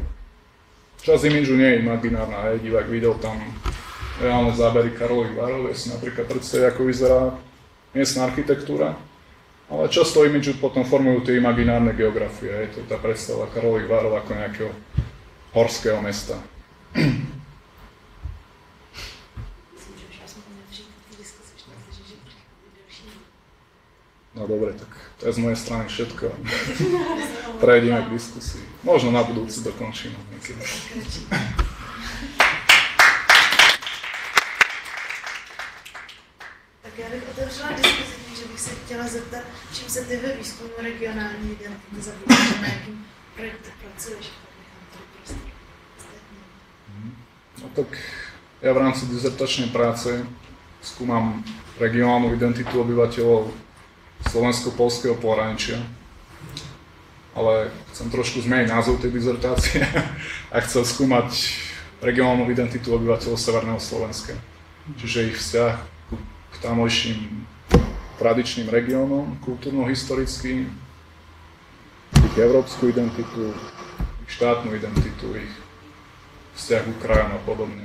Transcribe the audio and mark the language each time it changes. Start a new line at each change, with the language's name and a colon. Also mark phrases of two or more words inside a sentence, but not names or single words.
Slovak: Časť imidžu nie je imaginárna, divák videl tam reálne zábery Karlových Varov, si napríklad predstaviť, ako vyzerá miestna architektúra, ale často imidžu potom formujú tie imaginárne geografie, je to tá predstava Karlových Varov ako nejakého horského mesta. No dobre, tak to je z mojej strany všetko. Prejdeme k diskusii. Možno na budúci dokončíme niekedy.
Czech: Tak já bych otevřela diskuzi, že bych se chtěla zeptat, čím se ty ve výzkumu regionální identity zabýváš, na jakým projektu pracuješ?
Slovak: No tak ja v rámci dizertačnej práce skúmam regionálnu identitu obyvateľov slovensko-poľského pohraničia, ale chcem trošku zmeniť názov tej dizertácie a chcem skúmať regionálnu identitu obyvateľov Severného Slovenska, čiže ich vzťah k tamojším tradičným regiónom, kultúrno-historickým, ich európsku identitu, ich štátnu identitu, ich vzťah k krajom a podobne.